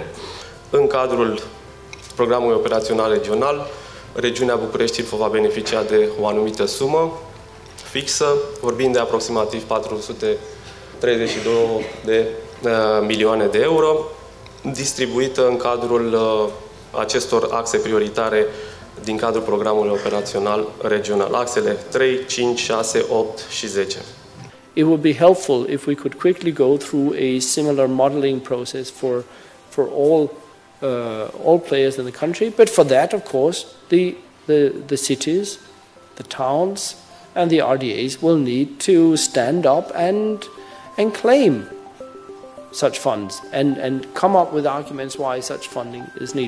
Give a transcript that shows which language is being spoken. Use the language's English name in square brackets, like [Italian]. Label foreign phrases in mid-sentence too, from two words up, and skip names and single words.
[Romanian] În cadrul programului operațional regional, regiunea București-Ilfov va beneficia de o anumită sumă fixă, vorbind de aproximativ 432 de milioane de euro, distribuită în cadrul acestor axe prioritare din cadrul programului operațional regional, axele 3, 5, 6, 8 și 10. [English] It would be helpful if we could quickly go through a similar modeling process for all players in the country, but for that, of course, the cities, the towns, and the RDAs will need to stand up and claim such funds and come up with arguments why such funding is needed.